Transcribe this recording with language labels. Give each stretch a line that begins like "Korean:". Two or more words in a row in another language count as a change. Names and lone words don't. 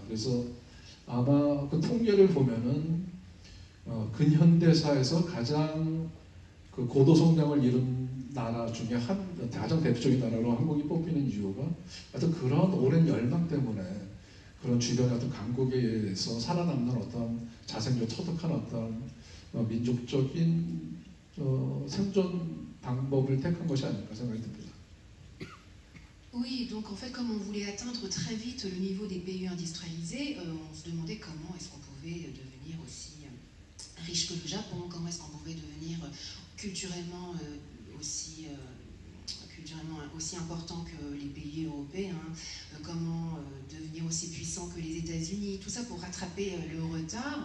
Korean: 그래서 아마 그 통계를 보면은 근현대사에서 가장 그 고도 성장을 이룬 나라 중에 가장 대표적인 나라로 한국이 뽑히는 이유가 어떤 그런 오랜 열망 때문에 그런 주변의 어떤 강국에 의해서 살아남는 어떤 자생적 터득한 어떤 민족적인 생존 방법을 택한 것이 아닐까 생각이 듭니다.
French: Oui, donc en fait, comme on voulait atteindre très vite le niveau des pays industrialisés, on se demandait comment est-ce qu'on pouvait devenir aussi riche que le Japon, comment est-ce qu'on pouvait devenir culturellement aussi important que les pays européens, comment devenir aussi puissant que les États-Unis, tout ça pour rattraper le retard.